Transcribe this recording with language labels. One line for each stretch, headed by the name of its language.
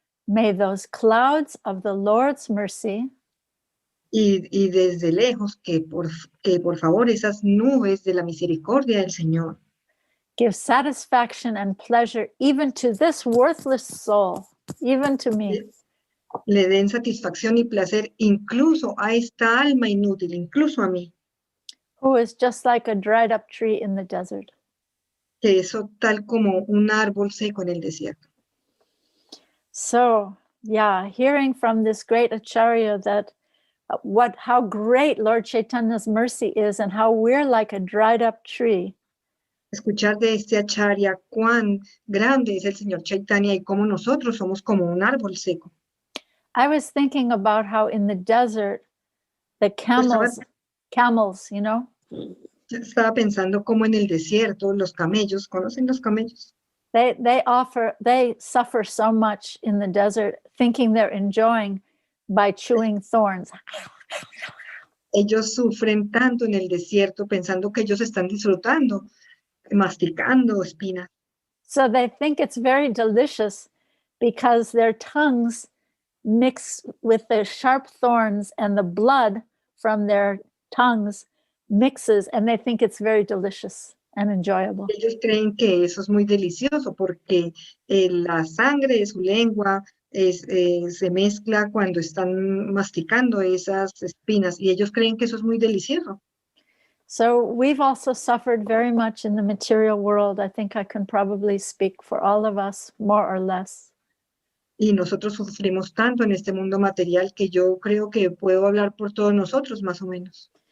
English: may those clouds of the Lord's mercy
Spanish: y desde lejos que por favor esas nubes de la misericordia del Señor
English: give satisfaction and pleasure even to this worthless soul, even to me,
Spanish: le den satisfacción y placer incluso a esta alma inútil, incluso a mí,
English: who is just like a dried up tree in the desert.
Spanish: que eso tal como un árbol seco en el desierto.
English: So, yeah, hearing from this great Acharya that how great Lord Chaitanya's mercy is and how we're like a dried up tree.
Spanish: Escuchar de este acharya cuán grande es el Señor Chaitanya y cómo nosotros somos como un árbol seco.
English: I was thinking about how in the desert, the camels, you know,
Spanish: Yo estaba pensando cómo en el desierto los camellos, ¿conocen los camellos?
English: they suffer so much in the desert, thinking they're enjoying by chewing thorns.
Spanish: Ellos sufren tanto en el desierto pensando que ellos están disfrutando, masticando espinas.
English: So they think it's very delicious because their tongues mix with the sharp thorns and the blood from their tongues mixes, and they think it's very delicious and enjoyable.
Spanish: Ellos creen que eso es muy delicioso porque la sangre de su lengua se mezcla cuando están masticando esas espinas y ellos creen que eso es muy delicioso.
English: So we've also suffered very much in the material world. I think I can probably speak for all of us, more or less.
Spanish: Y nosotros sufrimos tanto en este mundo material que yo creo que puedo hablar por todos nosotros, más o menos.